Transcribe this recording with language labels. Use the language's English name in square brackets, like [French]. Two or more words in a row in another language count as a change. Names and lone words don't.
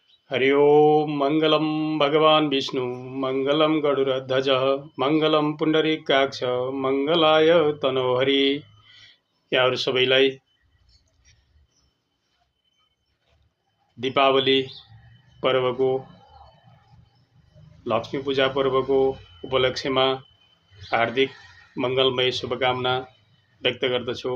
[Sanskrit] हरि ओम मंगलम भगवान विष्णु मंगलम गरुड़ध्वज मंगलम पुंडरीकाक्ष मंगलाय तनोहरि। [Nepali] यहाँहरु सबैलाई दीपावली पर्वको लक्ष्मी पूजा पर्वको उपलक्ष्यमा हार्दिक मंगलमय शुभकामना व्यक्त गर्दछु।